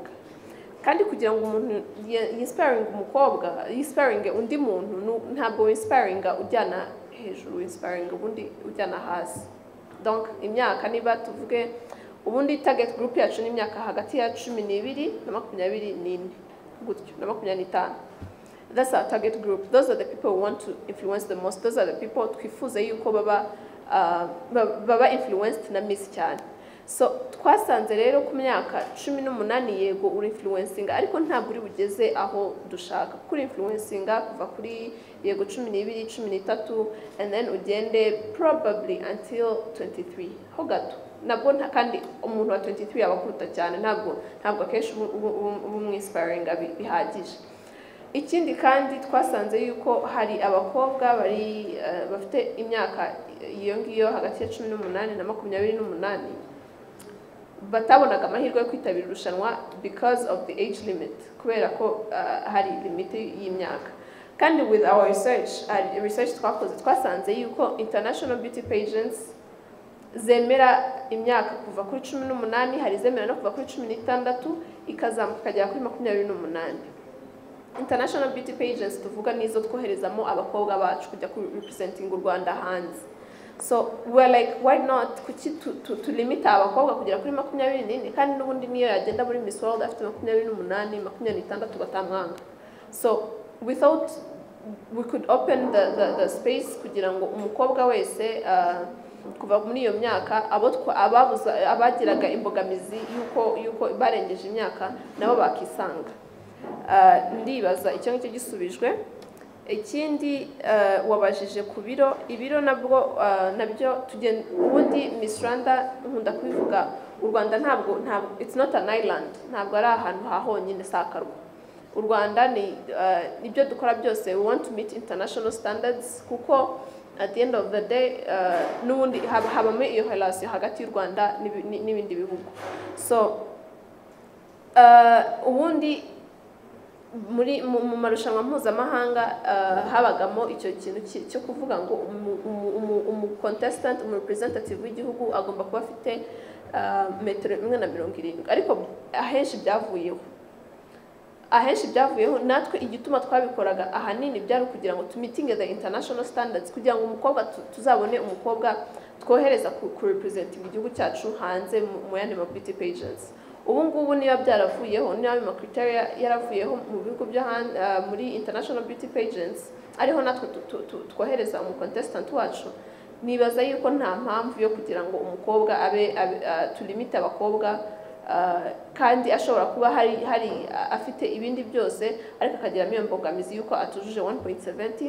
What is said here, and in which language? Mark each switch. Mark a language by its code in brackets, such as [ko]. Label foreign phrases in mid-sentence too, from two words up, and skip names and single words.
[rw] Kandi kugira ngo umuntu yinspiring umukobwa, yinspiring undi muntu, ntabwo winspiringa ujyana hejuru, winspiring ubundi ujyana hasi. Donc imyaka niba tuvuge ubundi target group yacu ni imyaka hagati ya 12 na 24 gutyo na 25. [en] That's our target group. Those are the people who want to influence the most. Those are the people [rw] twifuza yuko baba influenced na Miss cyane. So twasanze rero ku myaka 18 yego uri influencing, ariko ntabwo uri bugeze aho dushaka. Kuri influencinga kuva kuri yego 12 13 [en] and then [rw] ugende [en] probably until [rw] 23 ho gato. Nabwo kandi umuntu wa 23 abakuruta cyane, ntabwo akenshi umwinspiringa bihagije. Ikindi kandi twasanze yuko hari abakobwa bari bafite imyaka iyo ngiyo hagati ya 18 na 28 batabonaga amahirwe yo kwitabira irushanwa [en] because of the age limit, [rw] kubera ko hari limit y'imyaka. Kandi [en] with our research [rw] twakoze twasanze yuko [en] international beauty pageants [rw] zemera imyaka kuva kuri 18, hari zemera no kuva kuri 16 ikazamuka kugera kuri 28. [en] International beauty pageants [rw] tuvuga nizo twoherezamo abakobwa bacu kujya ku representing u Rwanda hanze. [en] So we're like, why not [rw] kuki [en] to limit [rw] abakobwa kugera kuri 24 kandi n'ubundi niyo yagenda muri Miss World afite 28 26 batamwanga. [en] So we thought we could open the space [rw] kugira ngo umukobwa wese kuva muri iyo myaka abagiraga imbogamizi yuko barengeje imyaka nabo bakisanga. Ndibaza icyo ngicyo gisubijwe. Ikindi wabajije ku ibiro nabwo nabyo ubundi Miss Rwanda nkunda kubivuga, u Rwanda ntabwo [en] it's not an island, [rw] ntabwo ari ahantu hahonyine sakarwa. U Rwanda ni ibyo dukora byose [en] we want to meet international standards, [rw] kuko [en] at the end of the day [rw] n'ubundi habamo iyo relation hagati y'u Rwanda n'ibindi bihugu. So ubundi mu marushanwa mpuzamahanga habagamo icyo kintu cyo kuvuga ngo contestant representative w'igihugu agomba kuba afite metero 170, ariko ahenshi byavuyeho natwe igituma twabikoraga ahanini byari kugira ngo tumitinge [en] the international standards, [rw] kugira ngo umukobwa tuzabone umukobwa twohereza ku representing igihugu cyacu hanze mu yandi [en] beauty pageants. [rw] Ubu ngubu niba byaravuyeho, niba ama criteria yaravuyeho mu bihugu byo muri [en] international beauty pageants, [rw] ariho natwe twohereza contestant wacu, nibaza yuko nta mpamvu yo kugira ngo umukobwa tulimite abakobwa kandi ashobora kuba hari afite ibindi byose ariko akagira imbogamizi yuko atujuje 1.70.